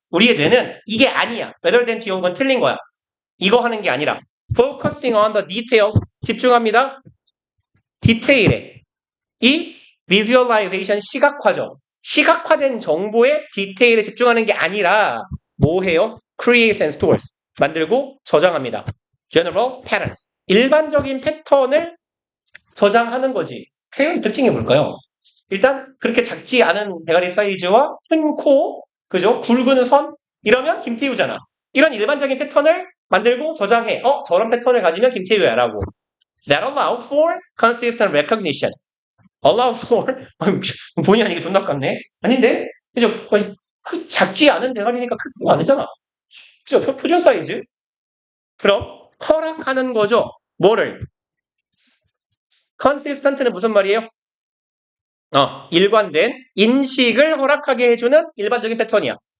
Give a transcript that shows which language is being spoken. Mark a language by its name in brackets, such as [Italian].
[Korean] 우리의 뇌는 이게 아니야. rather than 뒤에 온 건 틀린 거야. 이거 하는 게 아니라 focusing on the details 집중합니다. 디테일에 이 visualization 시각화죠. 시각화된 정보의 디테일에 집중하는 게 아니라 뭐 해요? create and stores 만들고 저장합니다. general patterns 일반적인 패턴을 저장하는 거지. 태연 특징이 뭘까요? 일단 그렇게 작지 않은 대가리 사이즈와 큰 코, 그죠? 굵은 선 이러면 김태우잖아. 이런 일반적인 패턴을 만들고 저장해. 저런 패턴을 가지면 김태우야라고. [English] That allow for consistent recognition. [Korean] allow for 본의 아니게 존나 깠네. 아닌데? 그죠? 작지 않은 대가리니까 크지도 않잖아. 그죠? 표준 사이즈. 그럼 허락하는 거죠. 뭐를? consistent는 무슨 말이에요? 일관된 인식을 허락하게 해주는 일반적인 패턴이야.